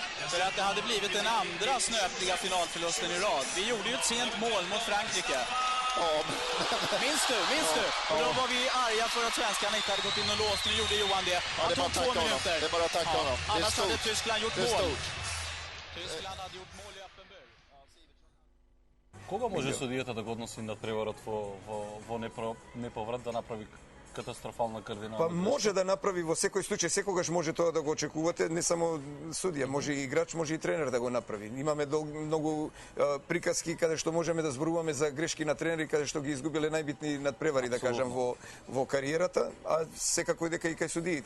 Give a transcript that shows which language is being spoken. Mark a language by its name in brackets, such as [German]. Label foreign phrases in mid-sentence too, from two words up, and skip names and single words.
[Swedish] För att det hade blivit den andra snöpliga finalförlusten i rad. Vi gjorde ju ett sent mål mot Frankrike. Ja. Minns du? Ja. Då var vi arga för att svenskarna inte hade gått in och låst. Nu gjorde Johan det. Han tog 2 minuter. Det är bara att tacka honom. Annars hade Tyskland gjort mål. Tyskland hade gjort mål i öppen bur. [Macedonian] Кога може судијата да го односи на преварот во неповрат да направи катастрофална кардинална грешка? Па може да направи во секој случај, секогаш може тоа да го очекувате, не само судија, може и играч, може и тренер да го направи. Имаме многу приказки каде што можеме да зборуваме за грешки на тренери, каде што ги изгубиле најбитни надпревари, да кажам, во кариерата, а секако и дека и кај судиите.